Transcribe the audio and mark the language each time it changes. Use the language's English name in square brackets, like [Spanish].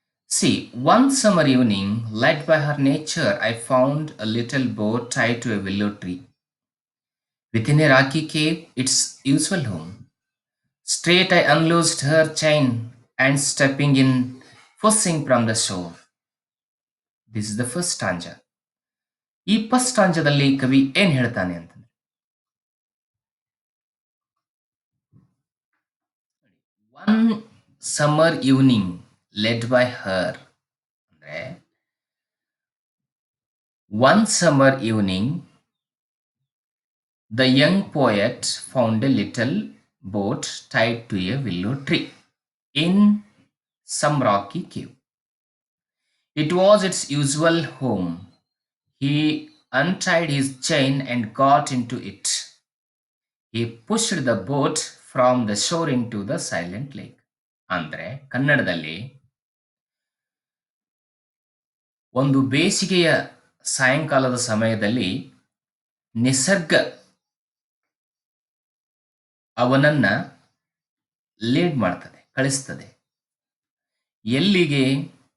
[English] See, one summer evening, led by her nature, I found a little boat tied to a willow tree. Within a rocky cave, its usual home. Straight I unloosed her chain and stepping in, fussing from the shore. This is the first stanza. [Kannada] ಈ first ಸ್ಟಾಂಜದಲ್ಲಿ ಕವಿ ಏನ್ ಹೇಳ್ತಾನೆ ಅಂತಂದ್ರೆ, [English] One summer evening led by her ಅಂದ್ರೆ, one summer evening the young poet found a little boat tied to a willow tree in some rocky cave. It was its usual home. He untied his chain and got into it. He pushed the boat from the shore into the silent lake. [Kannada] ಅಂದ್ರೆ ಕನ್ನಡದಲ್ಲಿ, ಒಂದು ಬೇಸಿಗೆಯ ಸಾಯಂಕಾಲದ ಸಮಯದಲ್ಲಿ ನಿಸರ್ಗ ಅವನನ್ನ lead ಮಾಡ್ತದೆ, ಕಳಿಸ್ತದೆ. ಎಲ್ಲಿಗೆ?